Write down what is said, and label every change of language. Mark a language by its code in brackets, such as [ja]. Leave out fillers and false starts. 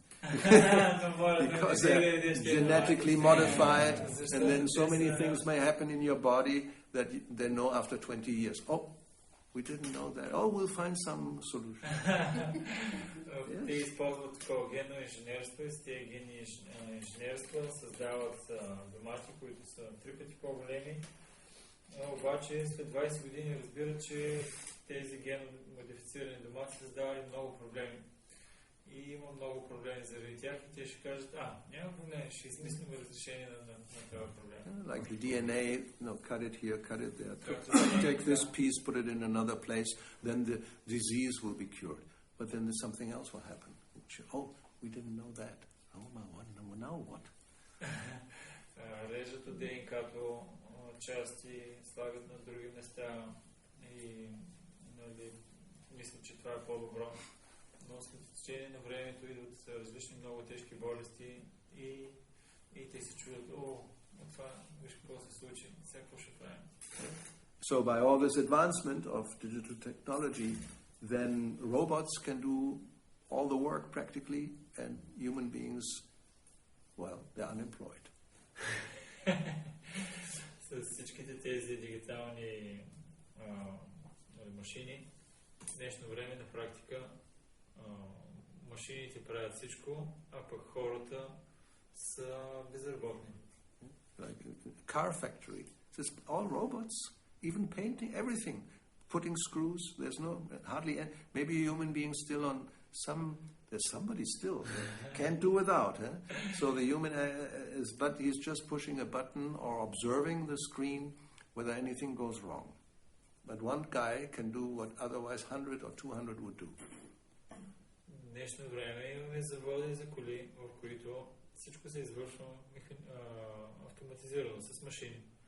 [en] Because they're genetically modified, and then so many things may happen in your body that they know after 20 years. Oh, we didn't know that. Oh, we'll find some solution. [bg] Те използват такова генно инженерство и с тези генни инженерства създават домати, които са 3 пъти по-големи. Обаче след 20 години разбират, че тези генно модифицирани домати създавали много проблеми. и има много проблеми заради тях и те ще кажат, няма проблем, ще измислим разрешение на този проблем. [en] Like the DNA, cut it here, cut it there. Take this piece, put it in another place, then the disease will be cured. But then there's something else will happen. We didn't know that. Now what? [bg] Режат от ДНК-то части, слагат на други места и мислят, че това е по-добро. Но след течение на времето идват различни много тежки болести и те се чудят, това, виж какво се случи, сега какво ще правим. [en] So by all this advancement of digital technology, then robots can do all the work practically, and human beings, well, they're unemployed. [bg] С всичките тези дигитални машини, в днешно време на практика машините правят всичко, а пък хората са безработни. [en] Like a car factory, it's all robots, even painting, everything, putting screws. There's hardly any, maybe a human being still on there's somebody still can't do without. So the human but he's just pushing a button or observing the screen whether anything goes wrong. But one guy can do what otherwise 100 or 200 would do. [bg] В днешно време имаме заводи за коли, в които всичко се извършва автоматизирано с машини.